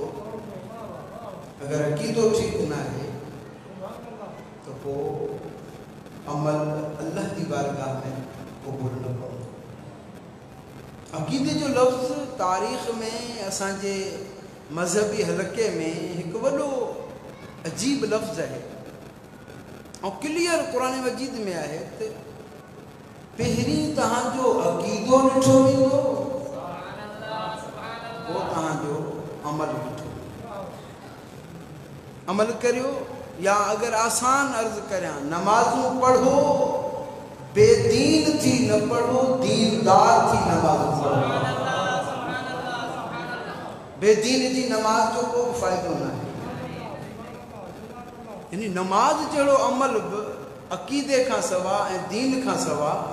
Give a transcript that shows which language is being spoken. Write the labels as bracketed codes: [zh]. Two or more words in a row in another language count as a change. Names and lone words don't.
[sd] अगर अक़ीदो ठीक न आहे तो पोइ अमल अल्लाह की बारगाह में क़बूल न पवंदो। अक़ीदे जो लफ़्ज़ तारीख़ में असांजे मज़हबी हलके में हिकु वॾो अजीब लफ़्ज़ आहे और क्लियर कुरान मजीद में आहे त पहिरीं तव्हांजो अक़ीदो ॾिठो वेंदो पोइ तव्हांजो अमल ॾिठो। अमल करियो या अगर आसान अर्ज करियां नमाज़ूं पढ़ो बेदीन थी न पढ़ो दीनदार थी नमाज़ पढ़ो। बेदीन जी नमाज जो को फ़ाइदो न आहे। यानी नमाज जहिड़ो अमल बि अक़ीदे खां सवा ऐं दीन खां सवा।